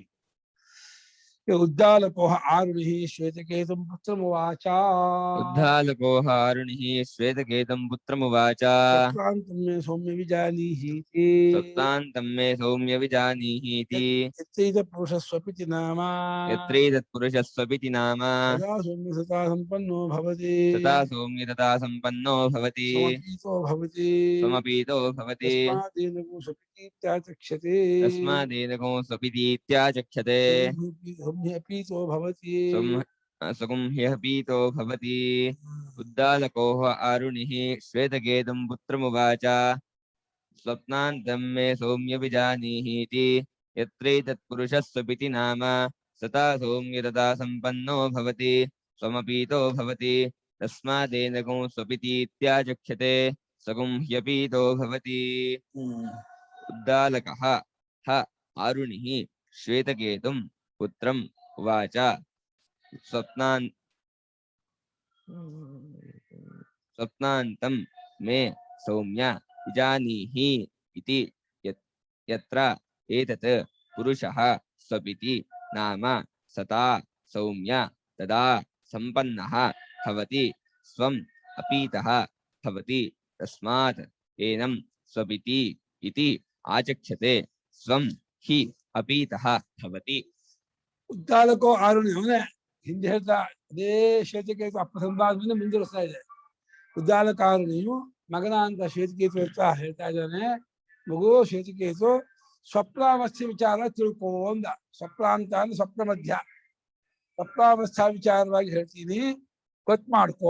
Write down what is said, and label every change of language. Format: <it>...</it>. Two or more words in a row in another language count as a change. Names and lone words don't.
<sa>उद्दालकोह आरुणि श्वेतकेतुं पुत्रमुवाच. उद्दालकोह आरुणिः श्वेतकेतुं पुत्रमुवाच. सत्वान्तं मे सौम्य विजानीहीति. सत्वान्तं मे सौम्य विजानीहीति. यत्रैत पुरुषस्वपिति नाम. यत्रैतत् पुरुषस्वपिति नाम. तदा सौम्य तथा सम्पन्नो भवति. तथा सौम्य तथा सम्पन्नो भवति. समपीतो भवति. समपीतो भवति. तस्मादेनको स्वपितीत्याचक्षते. तस्मादेनको स्वपितीत्याचक्षते. संह्यपीतो भवति. सगुंह्यः पीतो भवति. उद्दालकोह आरुणिः श्वेतकेतुं पुत्रमुवाच. स्वप्नान्तं मे सौम्य विजानीहीति. यत्रैतत् पुरुषः स्वपिति नाम. सता सौम्य तथा सम्पन्नो भवति. स्वमपीतो भवति. तस्मादेनको स्वपितीत्याचक्षते. सगुंह्यपीतो भवति. उद्दालकः ह आरुणिः श्वेतकेतुं पुत्रं उवाच. स्वप्नान्तं मे सौम्य विजानीहि इति यत्र एतत् पुरुषः स्वपिति नाम. सता सौम्य तदा सम्पन्नः भवति. स्वं अपीतः भवति. तस्मात् एनं स्वपिति इति आचक्षते. स्वं हि अपीतः भवति.</sa> <kn>ಉದ್ದಾಲಕೋ ಆರುಣಿ ಅವನೇ ಹಿಂದೆ ಹೇಳ್ತಾ ಅದೇ ಶ್ವೇತಕೇತು ಅಪ್ರಸಂಬಾದ್ಮೇಲೆ ಮುಂದುವರಿಸ್ತಾ ಇದೆ. ಉದ್ದಾಲಕ ಆರುಣಿಯು ಮಗನ ಅಂತ ಶ್ವೇತಕೇತು ಹೇಳ್ತಾ ಇದ್ದಾನೆ. ಮಗು ಶ್ವೇತಕೇತು ಸ್ವಪ್ನಾವಸ್ಥೆ ವಿಚಾರ ತಿಳ್ಕೋ ಅಂದ. ಸ್ವಪ್ನ ಅಂತ ಅಂದ್ರೆ ಸ್ವಪ್ನ ಮಧ್ಯ, ಸ್ವಪ್ನಾವಸ್ಥಾ ವಿಚಾರವಾಗಿ ಹೇಳ್ತೀನಿ, ಗೊತ್ತು ಮಾಡ್ಕೋ.</kn>